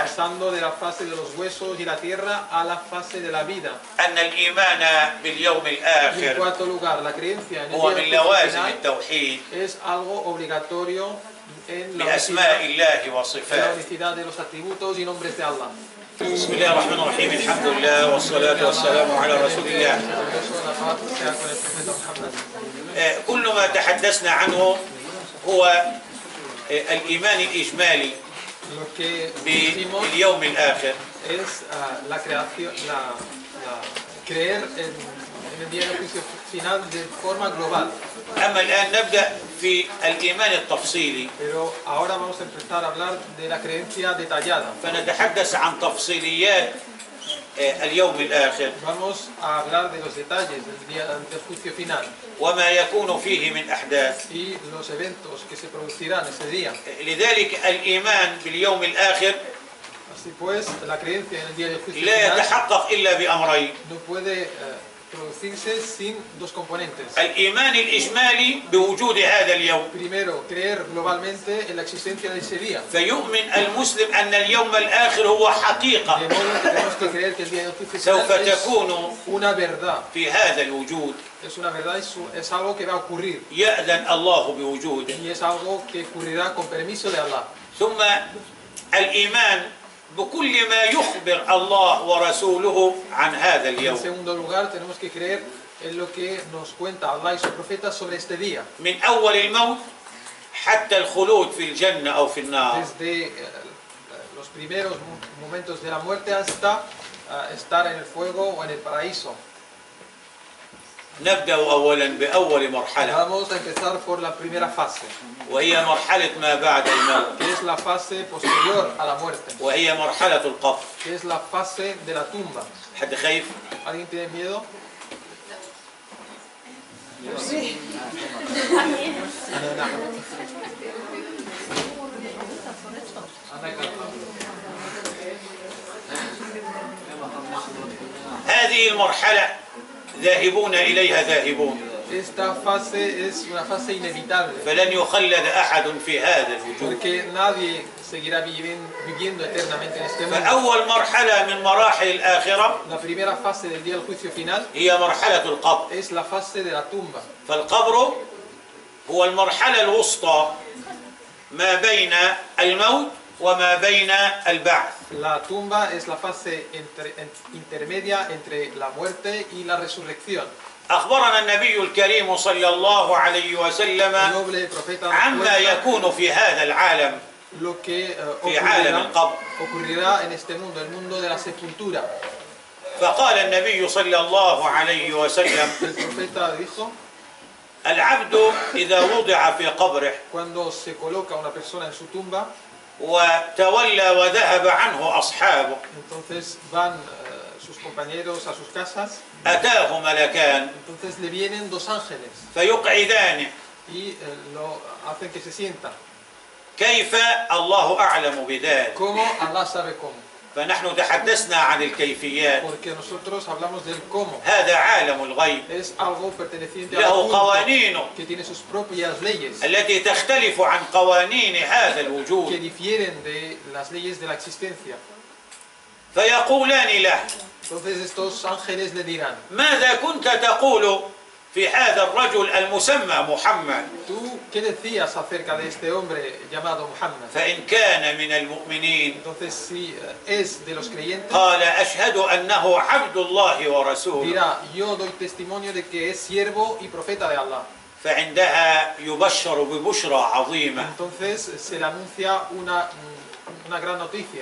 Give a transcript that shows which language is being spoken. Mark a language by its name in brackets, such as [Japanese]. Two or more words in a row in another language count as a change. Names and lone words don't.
[Spanish] pasando de la fase de los huesos y la tierra a la fase de la vida. [Arabic] أن الإيمان باليوم [Spanish] Y en [Arabic] الآخر [Spanish] cuarto lugar, la creencia en el [Arabic] هو [Spanish] día [Arabic] من [Spanish] del juicio [Arabic] لوازم [Spanish] final [Arabic] التوحيد [Spanish] es algo obligatorio en la [Arabic] بأسماء الله [Spanish] en la [Arabic] وصفاته. [Spanish] unicidad de los atributos y nombres de Allah. [Arabic] بسم الله الرحمن الرحيم الحمد لله والصلاة والسلام على رسول الله. كل ما تحدثنا عنه هو الإيمان الإجمالي [Spanish] Lo que decimos [Arabic] باليوم الآخر. [Spanish] es la creación, creer en el día del juicio final de forma global. [Arabic] أما الآن نبدأ في الإيمان التفصيلي. [Spanish] Pero ahora vamos a empezar a hablar de la creencia detallada. [Arabic] فنتحدث عن تفصيليات اليوم الآخر [Spanish] Vamos a hablar de los detalles del juicio final [Arabic] وما يكون فيه من أحداث. [Spanish] y los eventos que se producirán ese día. [Arabic] لذلك الإيمان باليوم الآخر [Spanish] Así pues, la creencia en el día del juicio [Arabic] لا [Spanish] final [Arabic] يتحقق إلا بأمرين: [Spanish] no puede producirse sin dos componentes. [Arabic] الإيمان الإجمالي بوجود هذا اليوم، [Spanish] Primero, creer globalmente en la existencia de ese día. [Arabic] فيؤمن المسلم أن اليوم الآخر هو حقيقة [Spanish] De modo que tenemos que creer que el día del juicio [Arabic] سوف [Spanish] final es [Arabic] تكون [Spanish] una verdad. [Arabic] في هذا الوجود. [Spanish] Es una verdad, es algo que va a ocurrir. [Arabic] يأذن الله بوجوده. [Spanish] Y es algo que ocurrirá con permiso de Allah. [Arabic] ثم الإيمان بكل ما يخبر الله ورسوله عن هذا [Spanish] En [Arabic] اليوم، [Spanish] segundo lugar, tenemos que creer en lo que nos cuenta Allah y su profeta sobre este día. [Arabic] من أول الموت حتى الخلود في الجنة أو في النار. [Spanish] Desde los primeros momentos de la muerte hasta estar en el fuego o en el paraíso. [Arabic] نبدأ أولا بأول مرحلة، [Spanish] Vamos a empezar por la primera fase, [Arabic] وهي مرحلة ما بعد الموت، [Spanish] que es la fase posterior a la muerte, [Arabic] وهي مرحلة القبر. [Spanish] que es la fase de la tumba. [Arabic] حد خايف؟ [Spanish] ¿Alguien tiene miedo? [Arabic] أنا نعم. هذه المرحلة ذاهبون إليها ذاهبون، [Spanish] Esta fase es una fase inevitable, [Arabic] فلن يخلد أحد في هذا الوجود. [Spanish] porque nadie seguirá viviendo eternamente en este mundo. [Arabic] فأول مرحلة من مراحل الآخرة [Spanish] La primera fase del día del juicio final [Arabic] هي مرحلة القبر. [Spanish] es la fase de la tumba. [Arabic] فالقبر هو المرحلة الوسطى ما بين الموت وما بين البعث. [Spanish] La tumba es la fase intermedia entre la muerte y la resurrección. [Arabic] أخبرنا النبي الكريم صلى الله عليه [Spanish] El [Arabic] وسلم [Spanish] noble profeta nos [Arabic] عما [Spanish] cuenta [Arabic] يكون في هذا العالم [Spanish] lo que [Arabic] في عالم القبر. [Spanish] ocurrirá en este mundo, el mundo de la sepultura. [Arabic] فقال النبي صلى الله عليه وسلم: [Spanish] El profeta dijo, [Arabic] العبد إذا وضع في قبره [Spanish] cuando se coloca una persona en su tumba, [Arabic] وتولى وذهب عنه أصحابه [Spanish] entonces van sus compañeros a sus casas, [Arabic] أتاه ملكان [Spanish] entonces le vienen dos ángeles [Arabic] فيقعدانه. [Spanish] y lo hacen que se sienta. [Arabic] كيف؟ الله أعلم بذلك. [Spanish] ¿Cómo? Allah sabe cómo. [Arabic] فنحن تحدثنا عن الكيفيات. [Spanish] Porque nosotros hablamos del cómo. [Arabic] هذا عالم الغيب [Spanish] Es algo perteneciente [Arabic] له [Spanish] al mundo [Arabic] قوانينه [Spanish] que tiene sus propias leyes [Arabic] التي تختلف عن قوانين هذا [Spanish] que [Arabic] الوجود. [Spanish] difieren de las leyes de la existencia. [Arabic] فيقولان له: [Spanish] Entonces estos ángeles le dirán, [Arabic] ماذا كنت تقول في هذا الرجل المسمى محمد؟ [Spanish] ¿tú qué decías acerca de este hombre llamado Muhammad? [Arabic] فإن كان من المؤمنين [Spanish] Entonces si es de los creyentes, [Arabic] قال: أشهد أنه عبد الله ورسوله. [Spanish] dirá, yo doy testimonio de que es siervo y profeta de Allah. [Arabic] فعندها يبشر ببشرى عظيمة. [Spanish] Entonces se le anuncia una gran noticia.